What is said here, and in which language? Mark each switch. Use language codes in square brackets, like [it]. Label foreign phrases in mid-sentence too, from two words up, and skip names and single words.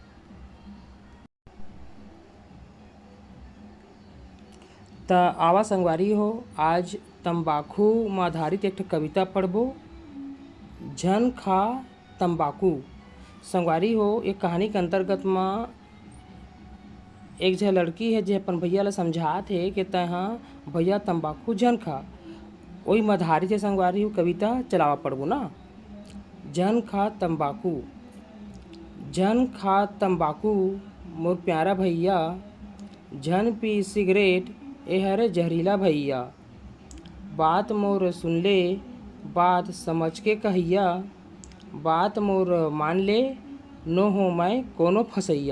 [hne] तो आवा संगवारी हो आज तंबाकू में आधारित एक कविता पढ़बो, झन खा तंबाकू। संगवारी हो एक कहानी के अंतर्गत में एक झ लड़की है जो अपन भैया ला समझात है कि तहा भैया तंबाकू झन खा। वही में आधारित है संगवारी हो कविता, चलावा पढ़बो ना। झन खा तंबाकू, झन खा तंबाकू मोर प्यारा भैया, झन पी सिगरेट ए हरे जहरीला भैया। बात मोर सुन ले, बात समझ के कहिया, बात मोर मान ले, नो हो मैं कोनो फसैया।